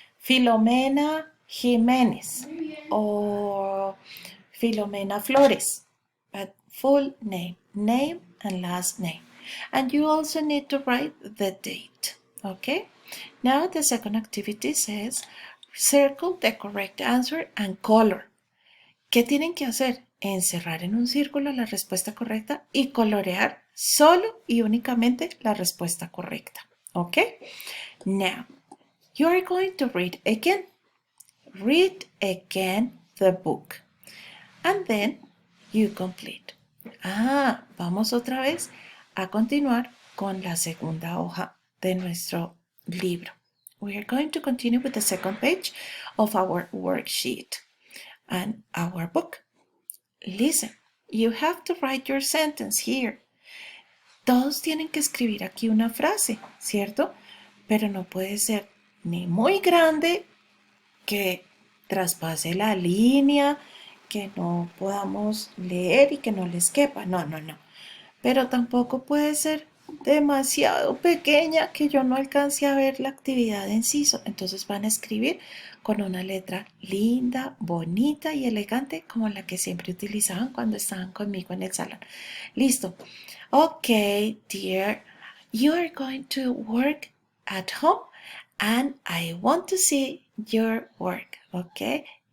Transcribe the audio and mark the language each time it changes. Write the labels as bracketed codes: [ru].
[en] Filomena Jiménez or Filomena Flores. But full name and last name. And you also need to write the date. Okay? Now the second activity says circle the correct answer and color. [es] ¿Qué tienen que hacer? Encerrar en un círculo la respuesta correcta y colorear solo y únicamente la respuesta correcta. [en] Okay? Now, you are going to read again. Read again the book. And then you complete. [es] Vamos otra vez a continuar con la segunda hoja de nuestro libro. [en] We are going to continue with the second page of our worksheet and our book. Listen, you have to write your sentence here. [es] Todos tienen que escribir aquí una frase, ¿cierto? Pero no puede ser ni muy grande que traspase la línea, que no podamos leer y que no les quepa. No. Pero tampoco puede ser demasiado pequeña que yo no alcance a ver la actividad en sí. Entonces van a escribir con una letra linda, bonita y elegante como la que siempre utilizaban cuando estaban conmigo en el salón. Listo. [en] Okay, dear, you are going to work at home and I want to see your work, okay?